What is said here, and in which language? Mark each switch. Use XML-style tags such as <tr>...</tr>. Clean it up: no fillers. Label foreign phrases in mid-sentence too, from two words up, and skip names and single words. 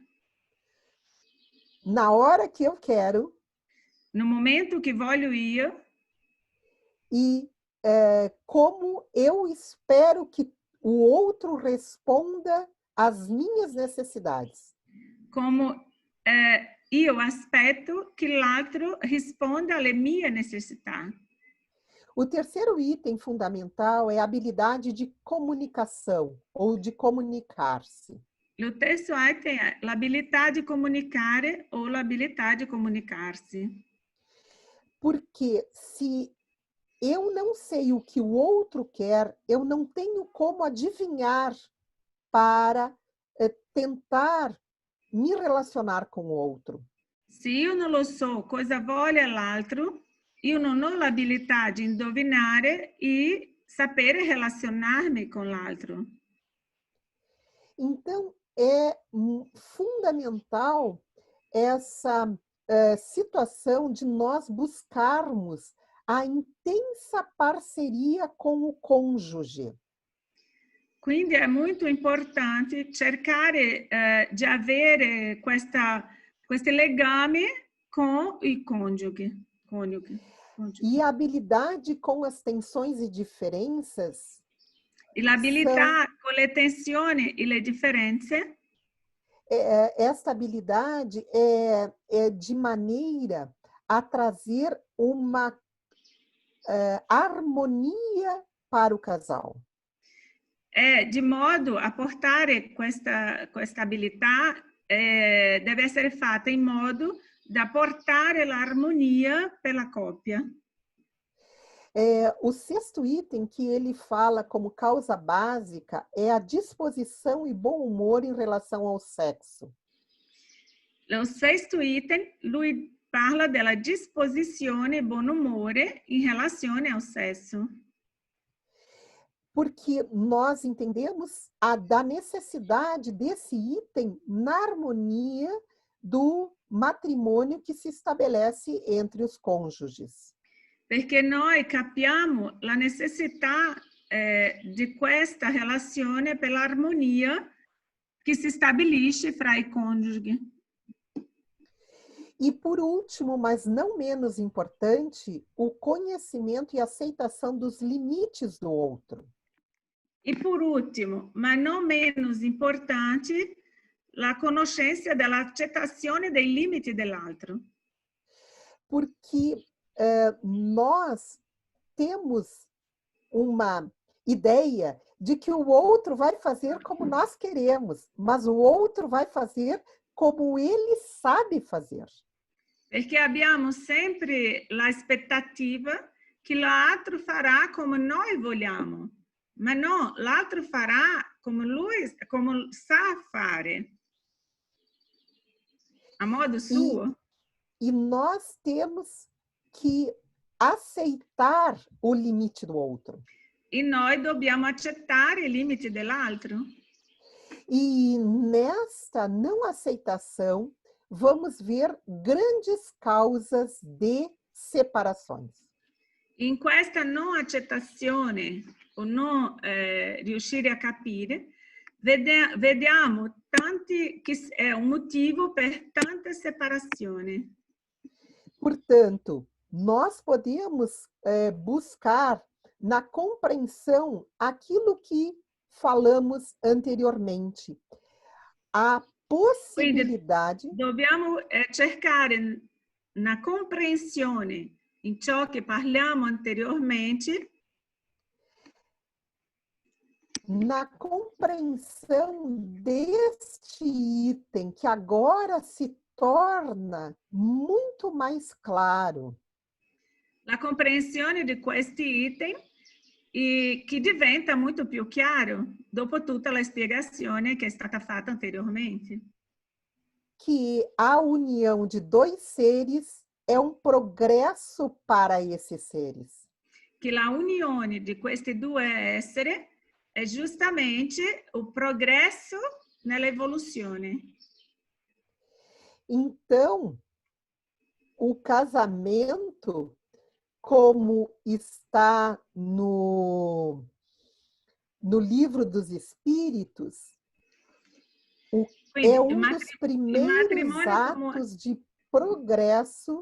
<pt>Na hora que eu quero. No momento que</pt> <it>voglio io.</it> <pt>E como eu espero que o outro responda às minhas necessidades.</pt> <it>Como io aspetto che l'altro risponda alle mie necessità.</it> <pt>O terceiro item fundamental é a habilidade de comunicação ou de comunicar-se.</pt> <it>O terzo item è l'abilità di comunicare o l'abilità di comunicarsi.</it> <pt>Porque se eu não sei o que o outro quer, eu não tenho como adivinhar para tentar me relacionar com o outro.</pt> <it>Se io non lo so cosa vuole l'altro, io non ho l'abilità di indovinare e sapere relazionarmi con l'altro.</it> <pt>Então, é fundamental essa situação de nós buscarmos a intensa parceria com o cônjuge.</pt> <it>Quindi è molto importante cercare di avere questo legame</it> <pt>com o cônjuge. E a habilidade com as tensões e diferenças.</pt> <it>E l'abilità con le tensioni e le differenze.</it> <pt>Esta habilidade é de maneira a trazer uma harmonia para o casal.</pt> <it>De modo a portare questa abilità deve essere fatta in modo da portare l'armonia per la coppia.</it> <pt>O sexto item que ele fala como causa básica é a disposição e bom humor em relação ao sexo. O sexto item,</pt> <it>lui parla della disposizione e buon umore in relazione</it> <pt>ao sexo. Porque nós entendemos da necessidade desse item na harmonia do matrimônio que se estabelece entre os cônjuges.</pt> <it>Perché noi capiamo la necessità di questa relazione per l'armonia che si stabilisce fra i coniugi.</it> <pt>E por último, mas não menos importante, o conhecimento e aceitação dos limites do outro. E por último,</pt> <it>ma non meno importante, la conoscenza dell'accettazione dei limiti dell'altro.</it> <pt>Porque nós temos uma ideia de que o outro vai fazer como nós queremos, mas o outro vai fazer como ele sabe fazer.</pt> <it>Perché abbiamo sempre l'aspettativa che l'altro farà come noi vogliamo, ma no, l'altro farà come lui sa fare, a modo suo.</it> <pt>E nós temos que aceitar o limite do outro.</pt> <it>E noi dobbiamo accettare i limiti dell'altro.</it> <pt>E nesta não aceitação, vamos ver grandes causas de separações.</pt> <it>In questa non accettazione o non riuscire a capire, vediamo tanti che è un motivo per tante separazioni.</it> <pt>Portanto, nós podemos buscar na compreensão aquilo que falamos anteriormente. A possibilidade...</pt> <it>Quindi dobbiamo cercare una comprensione in ciò che parliamo anteriormente.</it> <pt>Na compreensão deste item que agora se torna muito mais claro.</pt> <it>La comprensione di questi item che diventa molto più chiaro dopo tutta la spiegazione che è stata fatta anteriormente.</it> <pt>Que a união de dois seres é um progresso para esses seres.</pt> <it>Che la unione di questi due esseri è giustamente</it> <pt>o progresso</pt> <it>nell'evoluzione.</it> <pt>Então, o casamento, como está no livro dos Espíritos, é um dos primeiros atos de progresso.</pt>